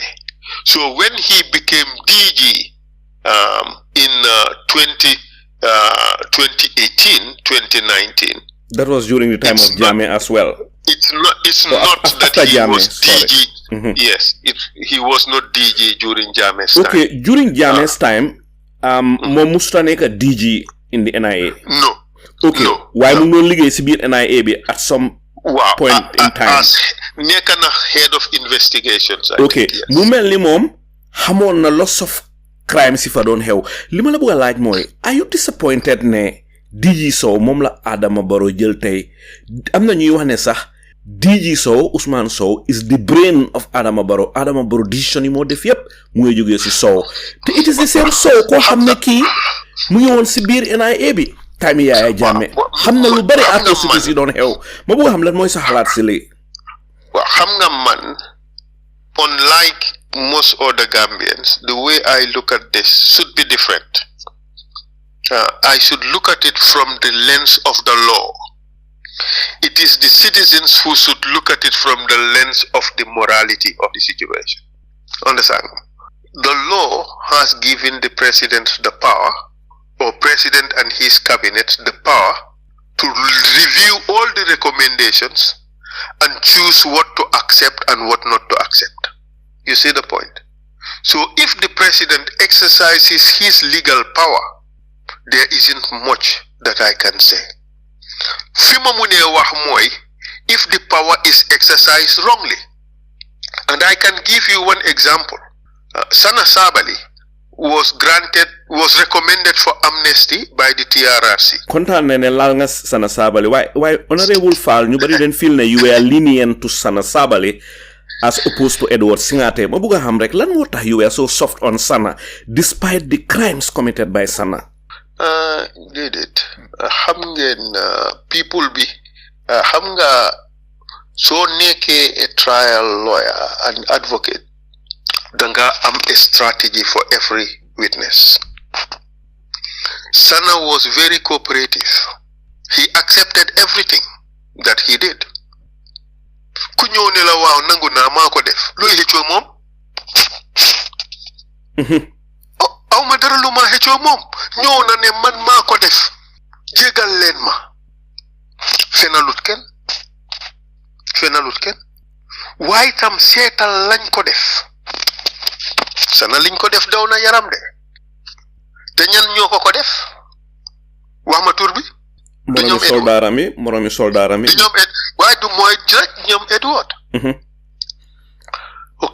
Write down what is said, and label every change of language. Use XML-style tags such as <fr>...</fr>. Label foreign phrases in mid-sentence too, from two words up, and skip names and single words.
<en>So when he became DG in 2018-2019, that was during the time of Jammeh as well. It's not that he Jammeh, was DG. Mm-hmm. Yes, he was not DG during Jammeh's time. Okay, during Jammeh's time,</en> <wo>mo musta neka</wo> <en>DG in the NIA. No. Okay. No.</en> <wo>Why mu no liggéey ci biir NIA bi</wo> <en>at some point in time?</en> <wo>As nekk na</wo> <en>head of investigations.</en> <wo>Okay. Mu mel ni moom xamoon na</wo> <en>lots of crimes</en> <wo>si fa doon xew. Li ma la bëgg a laaj mooy,</wo> <en>are you disappointed</en> <wo>ne DG Sow moom la Adama Barrow jël tey? Am na ñuy wax ne sax DG Sow, Ousmane Sow,</wo> <en>is the brain of Adama Barrow.</en> <wo>Adama Barrow decision yi moo def yépp mu ngi jógee si Sow. Te</wo> <en>it is the same</en> <wo>Sow koo xam ne kii mu ngi woon si biir NIA bi. time Yaya Jammeh xam na lu bari atrocities yi doon xew ma bëgg xam lan mooy sa xalaat si lii waaw xam nga man</wo> <en>unlike most other Gambians the way I look at this should be different. I should look at it from the lens of the law. It is the citizens who should look at it from the lens of the morality of the situation. Understand? The law has given the president the power, or president and his cabinet the power, to review all the recommendations and choose what to accept and what not to accept. You see the point? So if the president exercises his legal power, there isn't much that I can say.</en> <wo>Fima mune wax moy</wo> <en>if the power is exercised wrongly. And I can give you one example. Sana Sabali was recommended for amnesty by the TRRC.</en> <wo>Kontaan ne laal nga</wo> <en>Sana Sabali why Honourable Faal</en> <wo>ñu bari den</wo> <en>feel ne you were lenient to Sana Sabali as opposed to Edward Singate.</en> <wo>Ma bëgg xam rek lan moo tax</wo> <en>you were so soft on Sana despite the crimes committed by Sana. Did it.</en> <wo>Xam ngeen people bi xam nga soo nekkee a</wo> <en>trial lawyer and advocate</en> <wo>danga am a</wo> <en>strategy for every witness. Sana was very cooperative. He accepted everything that he did.</en> <wo>Ku ñëw ne la waaw nangu naa maa ko def looy xëccoo moom aw ma dara lu ma xëccoo moom ñëw na ne man maa ko def jégal leen ma fenalut kenn waaye tam seetal lañ ko def Sana liñ ko def daw na yaram de te ñan ñoo ko def wax ma tur bi moromi soldaaram yi ñoom waaye du mooy rek ñoom Edward ok</wo>